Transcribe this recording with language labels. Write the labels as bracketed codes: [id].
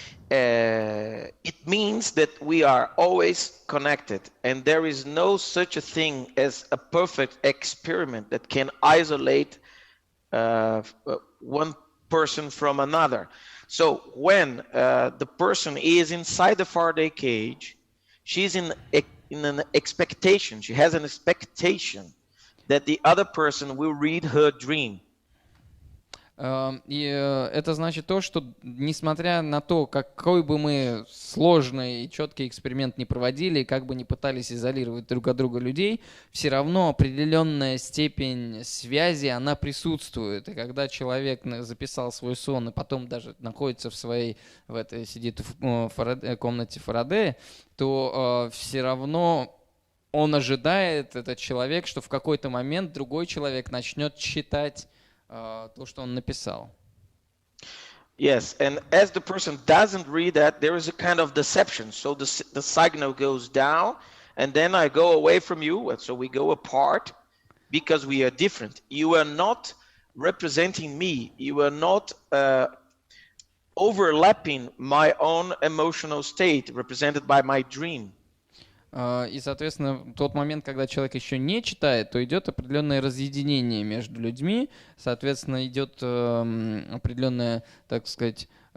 [en] It means that we are always connected, and there is no such a thing as a perfect experiment that can isolate one person from another. So when the person is inside the Faraday cage, she's in an expectation. She has an expectation that the other person will read her dream. [ru] И это значит то, что несмотря на то, какой бы мы сложный и четкий эксперимент не проводили, как бы ни пытались изолировать друг от друга людей, все равно определенная степень связи, она присутствует. И когда человек записал свой сон и потом даже находится сидит в комнате Фарадея, то все равно он ожидает, этот человек, что в какой-то момент другой человек начнет читать то, что он написал. [en] Yes, and as the person doesn't read that, there is a kind of deception. So the signal goes down, and then I go away from you, so we go apart because we are different. You are not representing me. You are not overlapping my own emotional state represented by my dream. [ru] И, соответственно, в тот момент, когда человек еще не читает, то идет определенное разъединение между людьми, соответственно, идет определенное, так сказать,